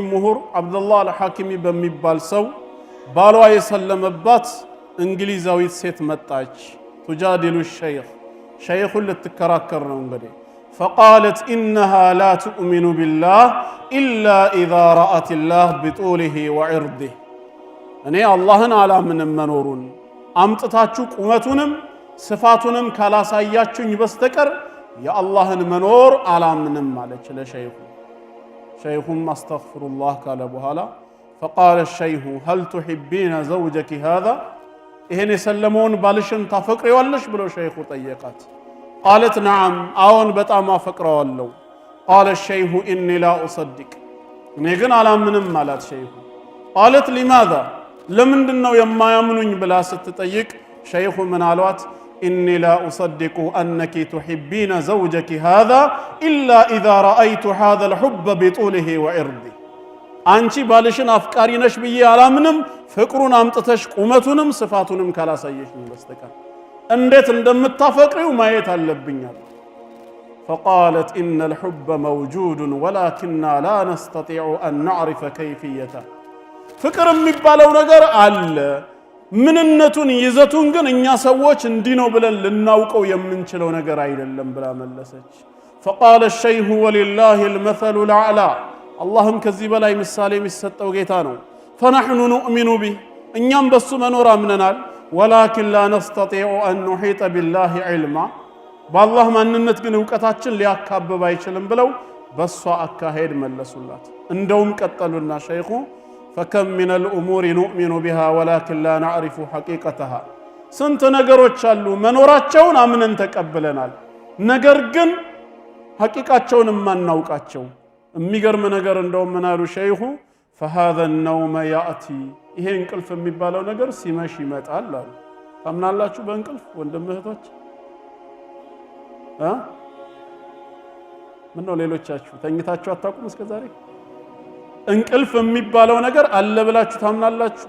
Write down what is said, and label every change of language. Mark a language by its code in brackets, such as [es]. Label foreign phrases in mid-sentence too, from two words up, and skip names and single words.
[am] ምሁር አብደላህ አልሐኪሚ በሚባል ሰው ባሏ የሰለመባት እንግሊዛዊት ሴት መጣች። ቱጃዲሉ ሸይኽ ሸይኹን ልትከራከር ነው እንግዲህ። [ar] فقالت إنها لا تؤمن بالله إلا إذا رأت الله بطوله وعرضه። [am] እኔ አላህን አላምንም መኖሩን አምጥታችሁ ቁመቱንም ስፋቱንም ካላሳያችሁኝ በስተቀር የአላህን መኖር አላምንም አለች ለሸይኹ። ሸይኹም አስተግፊሩላህ ካለ በኋላ [ar] فقال الشيخ هل تحبين زوجك هذا [am] ይሄን የሰለመውን ባልሽን ታፈቅሪዋለሽ ብሎ ሸይኹ ጠየቃት። [ar] قالت نعم [am] አዎን በጣም አፈቅረዋለሁ። [ar] قال الشيخ إني لا أصدق [am] እኔ ግን አላምንም አላት ሸይኹ። [ar] قالت لماذا [am] ለምንድነው የማያምኑኝ ብላ ስትጠይቅ ሸይኹ ምን አሏት? [ar] إني لا أصدق أنك تحبين زوجك هذا إلا إذا رأيت هذا الحب بطوله وعرضه [am] አንቺ ባልሽን አፍቃሪ ነሽ ብዬ አላምንም ፍቅሩን አምጥተሽ ቁመቱንም ስፋቱንም ካላሳየሽኝ በስተቀር እንዴት እንደምታፈቅሪው ማየት አለብኛል። [ar] فقالت إن الحب موجود ولكننا لا نستطيع أن نعرف كيفيته [am] ፍቅር የሚባለው ነገር አለ ምንነቱን ይዘቱን ግን እኛ ሰዎች እንዲህ ነው ብለን ልናውቀው የምንችለው ነገር አይደለም ብላ መለሰች። فقال [ar] الشيخ ولله المثل الأعلى اللهم [am] ከዚህ በላይ ምሳሌ የሚሰጠው ጌታ ነው። [ar] فنحن نؤمن به [am] እኛም በሱ መኖር አምነናል። ولكن [ar] لا نستطيع أن نحيط بالله علما [am] በአላህ ማንነት ግን ዕውቀታችን ሊያካብብ አይችልም ብለው በሷ አካሄድ መለሱላት። እንደውም ቀጠሉና ሸይኹ [ar] فكم من الأمور نؤمن بها ولكن لا نعرف حقيقتها [am] ስንት ነገሮች አሉ መኖራቸውን አምነን ተቀብለናል ነገር ግን ሐቂቃቸውን ማናውቃቸው። የሚገርም ነገር እንደውም ምን አሉ ሸይኹ [ar] فهذا النوم يأتي [am] ይሄ እንቅልፍ የሚባለው ነገር ሲመሽ ይመጣል አሉ። ታምናላችሁ በእንቅልፍ ወንድም እህቶች? ምን ነው ሌሎቻችሁ ተኝታችሁ አታውቁም እስከዛሬ? እንቅልፍ የሚባለው ነገር አለ ብላችሁ ታምናላችሁ?